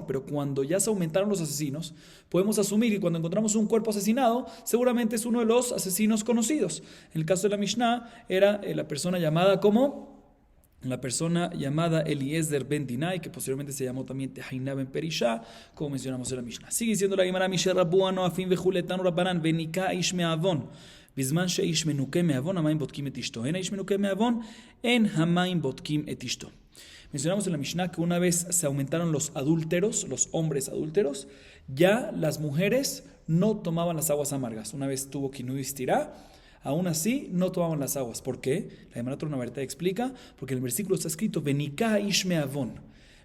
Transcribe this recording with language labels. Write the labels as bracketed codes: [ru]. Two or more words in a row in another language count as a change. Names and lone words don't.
[es] Pero cuando ya se aumentaron los asesinos, podemos asumir que cuando encontramos un cuerpo asesinado, seguramente es uno de los asesinos conocidos. En el caso de la Mishnah, era la persona llamada Eliezer ben Dinai, que posteriormente se llamó también Tehainá ben Perishá, como mencionamos en la Mishnah. Sigue diciendo la Gemara, [he] משרבו המנאפים בטלום רבנן ונקה איש מעון בזמן שהאיש מנוקה מעון המים בודקים את אשתו אין האיש מנוקה מעון אין המים בודקים את אשתו. [es] Mencionamos en la Mishnah que una vez se aumentaron los adúlteros, los hombres adúlteros, ya las mujeres no tomaban las aguas amargas. Una vez tuvo [he] קינוי וסתירה, [es] aún así no tomaban las aguas. ¿Por qué? La Gemara trae una verdad explica, porque en el versículo está escrito [he] ונקה איש מעון.